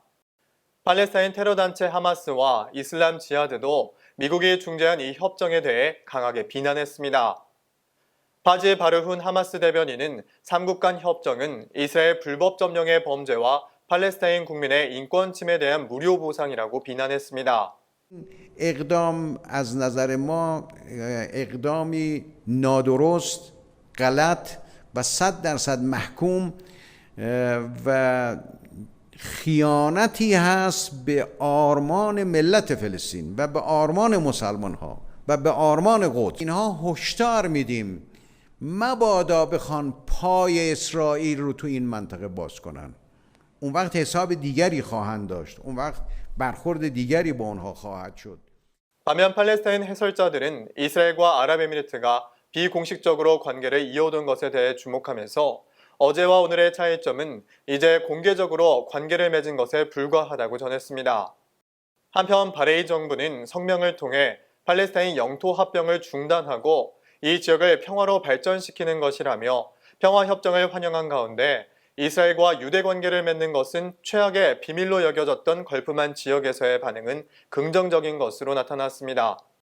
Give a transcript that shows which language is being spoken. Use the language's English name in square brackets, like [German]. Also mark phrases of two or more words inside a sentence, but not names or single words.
[Korean] 팔레스타인 테러단체 하마스와 이슬람 지하드도 미국이 중재한 이 협정에 대해 강하게 비난했습니다. 파지 바르훈 하마스 대변인은 3국 간 협정은 이스라엘 불법 점령의 범죄와 팔레스타인 국민의 인권 침해에 대한 무료 보상이라고 비난했습니다. [Persian] اقدام از نظر ما اقدامی نادرست، غلط و 100% محکوم و خیانتی هست به آرمان ملت فلسطین و به آرمان مسلمان ها و به آرمان قدس. اینها هشدار میدیم مبادا بخوان پای اسرائیل رو تو این منطقه باز کنن. اون وقت حساب دیگری خواهند داشت. اون وقت برخورد دیگری با اونها خواهد شد. [Korean] 반면 팔레스타인 해설자들은 이스라엘과 아랍에미리트가 비공식적으로 관계를 이어오던 것에 대해 주목하면서 어제와 오늘의 차이점은 이제 공개적으로 관계를 맺은 것에 불과하다고 전했습니다. 한편 바레인 정부는 성명을 통해 팔레스타인 영토 합병을 중단하고 이 지역을 평화로 발전시키는 것이라며 평화협정을 환영한 가운데 이스라엘과 유대 관계를 맺는 것은 최악의 비밀로 여겨졌던 걸프만 지역에서의 반응은 긍정적인 것으로 나타났습니다.